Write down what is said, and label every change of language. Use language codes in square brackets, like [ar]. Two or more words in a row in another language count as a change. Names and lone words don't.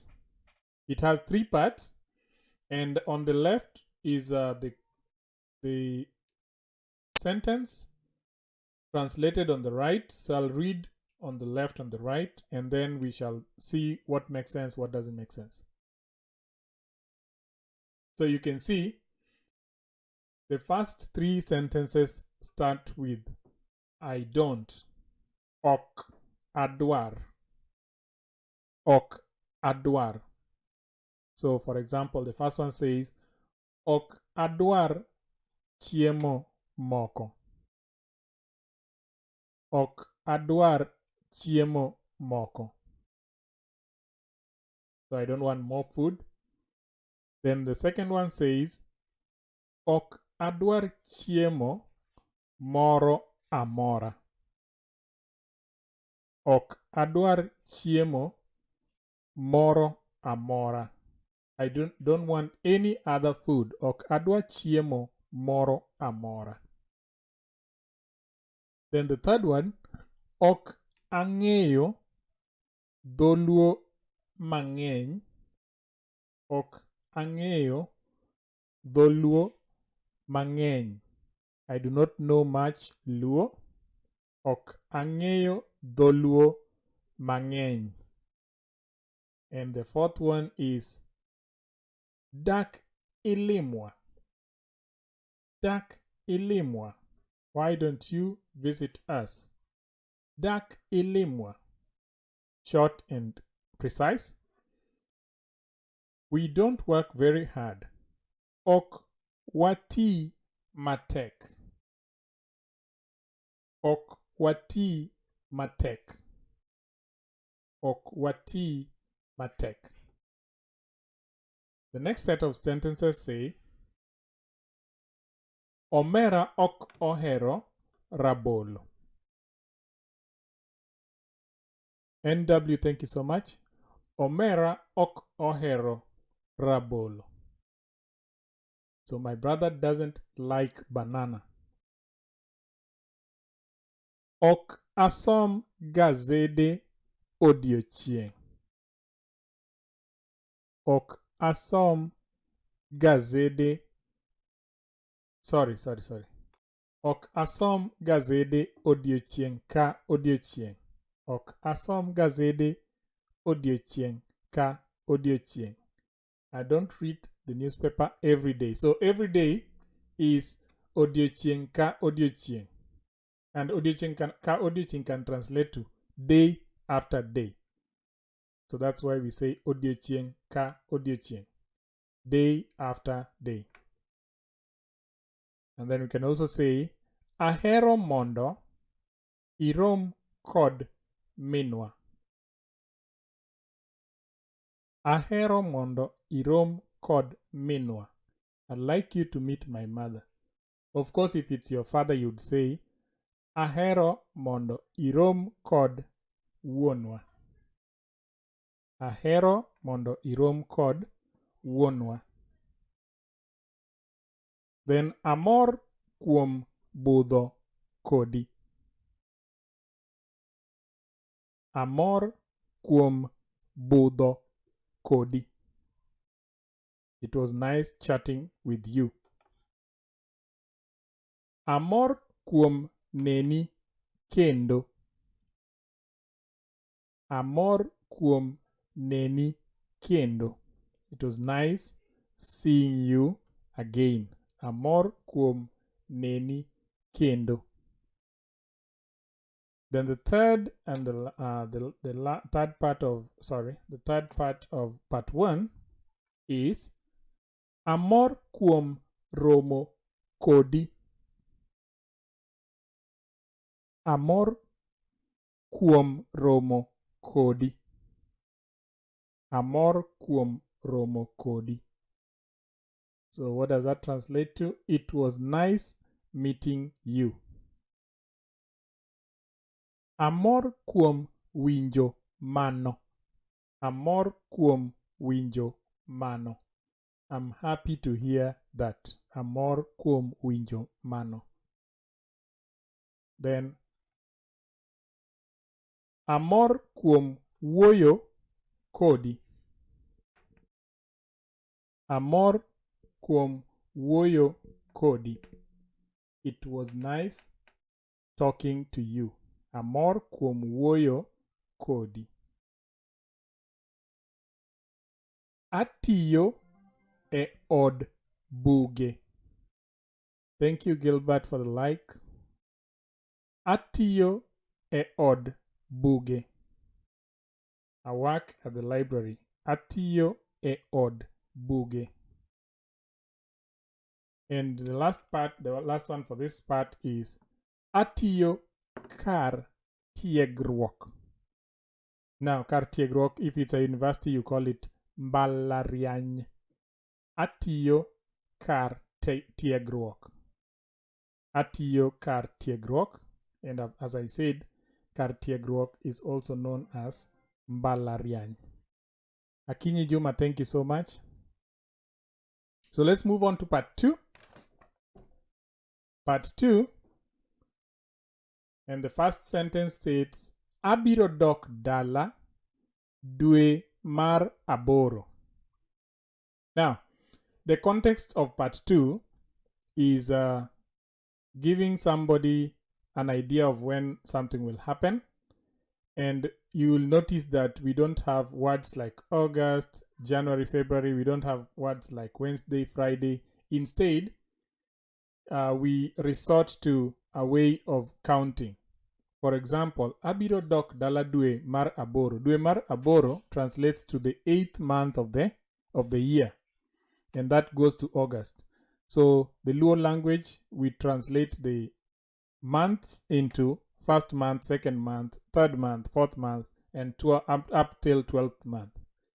[en] It has three parts, and on the left is the sentence translated on the right. So I'll read on the left and the right, and then we shall see what makes sense, what doesn't make sense. So you can see the first three sentences start with I don't, [luo] ok adwar, ok adwar. [en] So for example, the first one says [luo] ok adwar chiemo moko. Ok adwar chiemo moko. [en] So I don't want more food. Then the second one says [luo] ok adwar chiemo moro amora. Ok adwar chiemo moro amora. [en] I don't want any other food. [luo] Ok adwar chiemo moro amora. [en] Then the third one, [luo] ok ang'eyo dholuo mang'eny. Ok ang'eyo dholuo mang'eny. [en] I do not know much Luo. [luo] Ok ang'eyo dholuo mang'eny. [en] And the fourth one is [luo] dak ilimwa. Dak ilimwa. [en] Why don't you visit us? [luo] Dak ilimwa. [en] Short and precise. We don't work very hard. [luo] Ok wati matek. Ok wati matek. Ok wati matek. [en] The next set of sentences say [luo] Omera ok ohero rabolo. [en] NW, thank you so much. [luo] Omera ok ohero rabolo. [en] So my brother doesn't like banana. [luo] Ok asom gazede odiochieng. Ok asom gazede. [en] Sorry. [luo] Ok asom gazede odiochieng ka odiochieng. Ok asom gazede odiochieng ka odiochieng. [en] I don't read the newspaper every day. So every day is [luo] odiochieng ka odiochieng. [en] And [luo] odiochieng ka odiochieng [en] can translate to day after day. So that's why we say [luo] odiochieng ka odiochieng. [en] Day after day. And then we can also say [luo] ahero mondo irom kod minwa. Ahero mondo irom kod minwa. [en] I'd like you to meet my mother. Of course, if it's your father, you'd say [luo] ahero mondo irom kod wuonwa. Ahero mondo irom kod wuonwa. Then amor kuom budho kodi. Amor kuom budho kodi. [en] It was nice chatting with you. [luo] Amor kuom neni kendo. Amor kuom neni kendo. [en] It was nice seeing you again. [luo] Amor kuom neni kendo. [en] Then the third and the third part of part 1 is [luo] amor kuom romo kodi. Amor kuom romo kodi. Amor kuom romo kodi. [en] So what does that translate to? It was nice meeting you. [luo] Amor kuom winjo mano. Amor kuom winjo mano. [en] I'm happy to hear that. [luo] Amor kuom winjo mano. Then amor kuom wuoyo kodi. Amor kuom wuoyo kodi. [en] It was nice talking to you. [luo] Amor kuom wuoyo kodi. Atiyo e od buge. [en] Thank you, Gilbert, for the like. [luo] Atiyo e od buge. [en] I work at the library. [luo] Atiyo e od buge. [en] And the last one for this part is [luo] Atiyo kar tiegruok. Now, kar tiegruok, [en] if it's a university, you call it mbalariany. [luo] Atiyo kar tiegruok. Atiyo kar tiegruok. [en] And as I said, [luo] kar tiegruok [en] is also known as mbalariany. Akinyi Juma, thank you so much. So let's move on to part 2. Part 2. And the first sentence states, [luo] Abiro dok dala dwe mar aboro. [en] Now, the context of part 2 is giving somebody an idea of when something will happen. And you will notice that we don't have words like August, January, February. We don't have words like Wednesday, Friday. Instead, we resort to a way of counting. For example, [luo] Abiro dok dala dwe mar aboro. Dwe mar aboro [en] translates to the 8th month of the year, and that goes to August. So the Luo language, we translate the months into first month, second month, third month, fourth month, and up till 12th month.